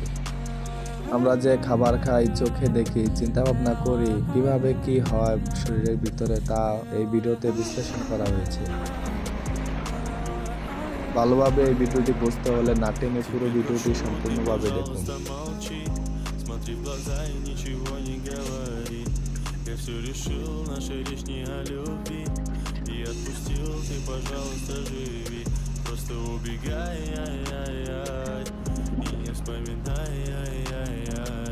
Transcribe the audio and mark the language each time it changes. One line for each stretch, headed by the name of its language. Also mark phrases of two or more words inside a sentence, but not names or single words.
Bangla: আমরা যে খাবার খাই, চোখে দেখি, চিন্তা ভাবনা করি, কিভাবে কি হয় শরীরের ভিতরে তা এই ভিডিওতে বিশ্লেষণ করা হয়েছে। ভালোভাবে এই ভিডিওটি বুঝতে হলে না টেনে পুরো ভিডিওটি সম্পূর্ণভাবে দেখুন।
Russian: Смотри в глаза и ничего не говори. Я все решил, наша речь не о любви. И отпустил, ты, пожалуйста, живи. Просто убегай, ай-яй-яй. И не вспоминай, ай-яй-яй.